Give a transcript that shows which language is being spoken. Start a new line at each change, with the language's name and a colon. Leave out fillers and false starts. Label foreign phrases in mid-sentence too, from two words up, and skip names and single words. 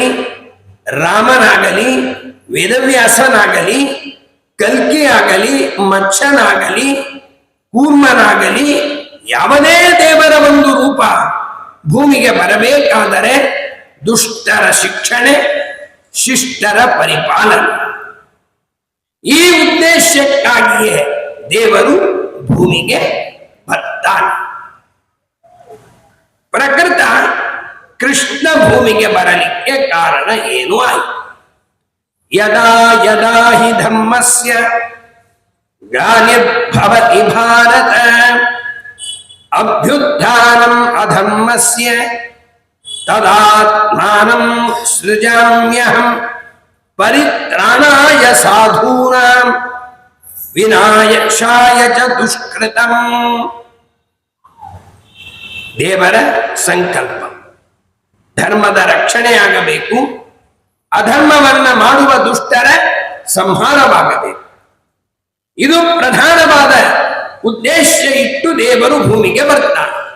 Kannada: ರಾಮನಾಗಲಿ, ವೇದವ್ಯಾಸನಾಗಲಿ, ಕಲ್ಕಿ ಆಗಲಿ, ಮಚ್ಚನಾಗಲಿ, ಕೂರ್ಮನಾಗಲಿ, ಯಾವುದೇ ದೇವರ ಒಂದು ರೂಪ ಭೂಮಿಗೆ ಬರಬೇಕಾದರೆ ದುಷ್ಟರ ಶಿಕ್ಷಣೆ, ಶಿಷ್ಟರ ಪರಿಪಾಲನೆ, ಈ ಉದ್ದೇಶಕ್ಕಾಗಿಯೇ ದೇವರು ಭೂಮಿಗೆ ಬರ್ತಾನೆ. ಪ್ರಕೃತ ಕೃಷ್ಣ ಭೂಮಿಗೆ ಬರಲಿಕ್ಕೆ ಕಾರಣ ಏನು ಆಯಿತು?
Sanskrit: ಯದಾ ಯದಾ ಹಿ ಧಮ್ಮಸ್ಯ ಗ್ಲಾನಿರ್ಭವತಿ ಭಾರತ ಅಭ್ಯುತ್ಥಾನಂ ಅಧಮ್ಮಸ್ಯ ತದಾತ್ಮಾನಂ ಸೃಜಾಮ್ಯಹಂ ಪರಿತ್ರಾಣಾಯ ಸಾಧೂನಾಂ ವಿನಾಶಾಯ ಚ ದುಷ್ಕೃತಂ.
Kannada: ದೇವರ ಸಂಕಲ್ಪ ಧರ್ಮದ ರಕ್ಷಣೆಯಾಗಬೇಕು, ಅಧರ್ಮವನ್ನ ಮಾಡುವ ದುಷ್ಟರ ಸಂಹಾರವಾಗಬೇಕು. ಇದು ಪ್ರಧಾನವಾದ ಉದ್ದೇಶ ಇಟ್ಟು ದೇವರು ಭೂಮಿಗೆ ಬರ್ತಾನೆ.